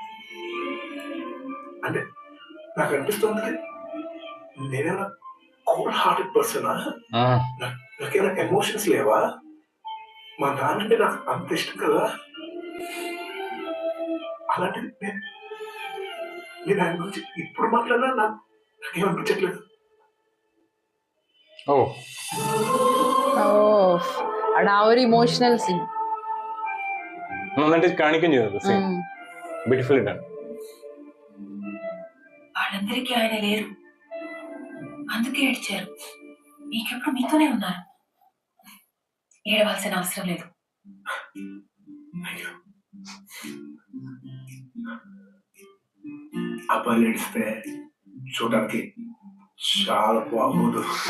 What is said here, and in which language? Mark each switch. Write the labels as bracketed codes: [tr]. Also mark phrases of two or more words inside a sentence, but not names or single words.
[te] అంటే నాకు అనిపిస్తుంది నేనేమైనా [en] cold hearted [te] పర్సనా? నాకేమైనా ఎమోషన్స్ లేవా? మా నాన్న అంటే నాకు అంత ఇష్టం కదా. అలాంటిది నేను ఆయన గురించి ఇప్పుడు మాట్లాడినా నాకేమనిపించట్లేదు. ഓ [en] Oh. And our emotional scene. [ml] നന്നായിട്ട് കാണിക്കുകയും ചെയ്തത് [en] scene beautifully done. [te] వాళ్ళందరికీ ఆయన లేరు, అందుకే ఏడ్చారు. మీకెప్పుడు మీతోనే ఉన్నారు, ఏడవలసిన అవసరం లేదు. అబ్బాయిలు ఏడిస్తే చూడడానికి చాలా బాగోదు.